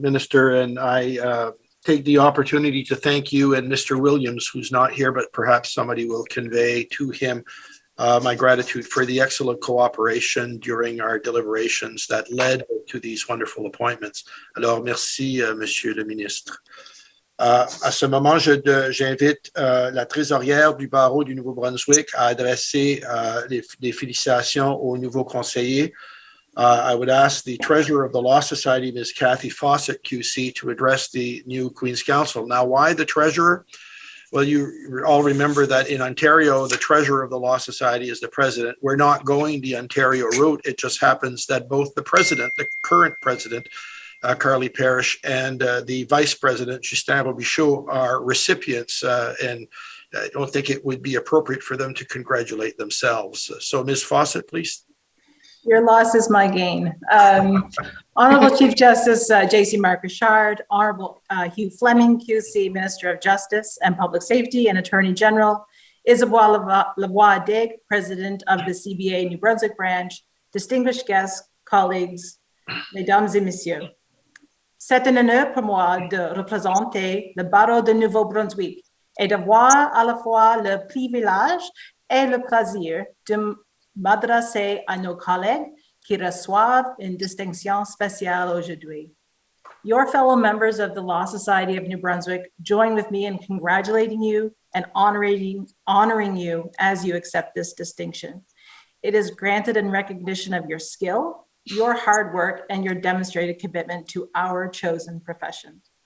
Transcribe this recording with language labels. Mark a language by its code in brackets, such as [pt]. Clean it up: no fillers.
[en] Minister, and I take the opportunity to thank you and Mr. Williams, who's not here, but perhaps somebody will convey to him my gratitude for the excellent cooperation during our deliberations that led to these wonderful appointments. [fr] Alors, merci, Monsieur le Ministre. À ce moment, j'invite la trésorière du barreau du Nouveau-Brunswick à adresser les félicitations au nouveau conseiller. [en] I would ask the treasurer of the Law Society, Ms. Kathy Fawcett, QC, to address the new Queen's Counsel. Now, why the treasurer? Well, you all remember that in Ontario, the treasurer of the Law Society is the president. We're not going the Ontario route. It just happens that both the president, the current president, Carly Parrish, and the vice president, Justin Robichaud, are recipients, and I don't think it would be appropriate for them to congratulate themselves. So, Ms. Fawcett, please. Your loss is my gain. Honorable Chief Justice J.C. Mark Richard, Honorable Hugh Fleming, QC, Minister of Justice and Public Safety and Attorney General, Isabelle Lavoie-Dig, President of the CBA New Brunswick Branch, distinguished guests, colleagues, [fr] Mesdames et Messieurs. C'est un honneur pour moi de représenter le barreau de Nouveau-Brunswick et d'avoir à la fois le privilège et le plaisir de m'adresser à nos collègues qui reçoivent une distinction spéciale aujourd'hui. [en] Your fellow members of the Law Society of New Brunswick join with me in congratulating you and honoring you as you accept this distinction. It is granted in recognition of your skill, your hard work, and your demonstrated commitment to our chosen profession.